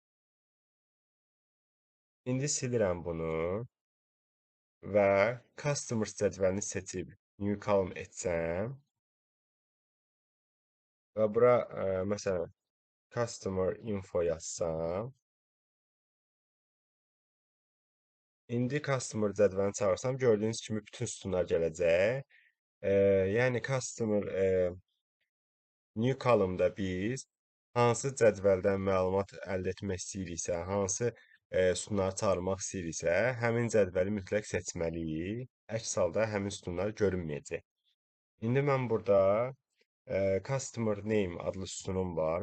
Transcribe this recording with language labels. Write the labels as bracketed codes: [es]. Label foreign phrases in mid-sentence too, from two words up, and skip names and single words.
[az] İndi silirəm bunu və customers cədvəlini seçib [en] new column [az] etsəm və bura məsələn [en] customer info [az] yazsam, indi customer cədvəlini çağırsam gördüyünüz kimi bütün sütunlar gələcək. Yəni [en] customer new column- [az] da biz Hansı cədvəldən məlumat əldə etmək istəyiriksə, hansı sütunları çağırmaq istəyiriksə, həmin cədvəli mütləq seçməliyik. Əks halda həmin sütunlar görünməyəcək. İndi mən burada [en] customer name [az] adlı sütunum var.